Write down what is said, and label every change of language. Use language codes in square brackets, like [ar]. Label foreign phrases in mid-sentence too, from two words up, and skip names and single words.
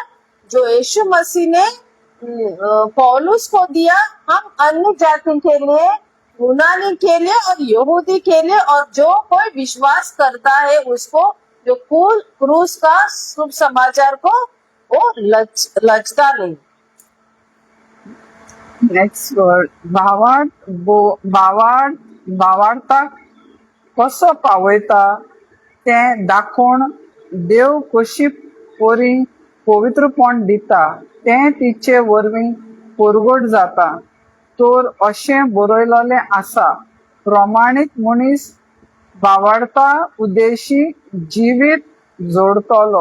[hi] जो यीशु मसीह ने पौलुस को दिया, हम अन्य जाति के लिए, यूनानी के लिए और यहूदी के लिए, और जो कोई विश्वास करता है उसको, जो क्रूस का शुभ समाचार को वो लचता नहीं। [en] next word, [kok] भावार्थाक कसो पावयता तें दाखोवन देव कशी पोरी पवित्रपण दिता तें तिचे वरवीं परगट जाता। तर अशें बरयलोलें आसा, प्रमाणीत मनीस भावार्था उद्देशी जिवीत जोडतलो।